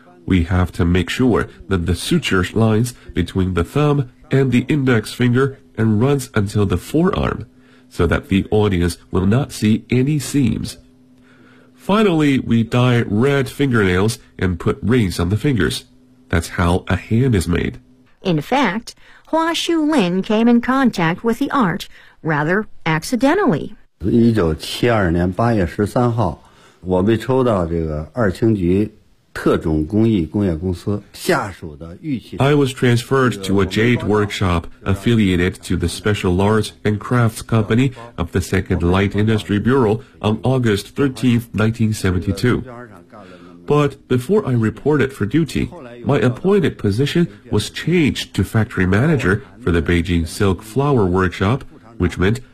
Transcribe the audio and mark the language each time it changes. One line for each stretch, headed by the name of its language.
English: We have to make sure that the suture lines between the thumb and the index finger and runs until the forearm, so that the audience will not see any seams. Finally, we dye red fingernails and put rings on the fingers. That's how a hand is made. In fact, Hua Shulin came in contact with the art rather accidentally.
Chinese: 1972年8月13号，我被抽到这个二轻局特种工艺工业公司下属的玉器。
English: I was transferred to a jade workshop affiliated to the Special Arts and Crafts Company of the Second Light Industry Bureau on August 13, 1972. But before I reported for duty, my appointed position was changed to factory manager for the Beijing Silk Flower Workshop, which meant.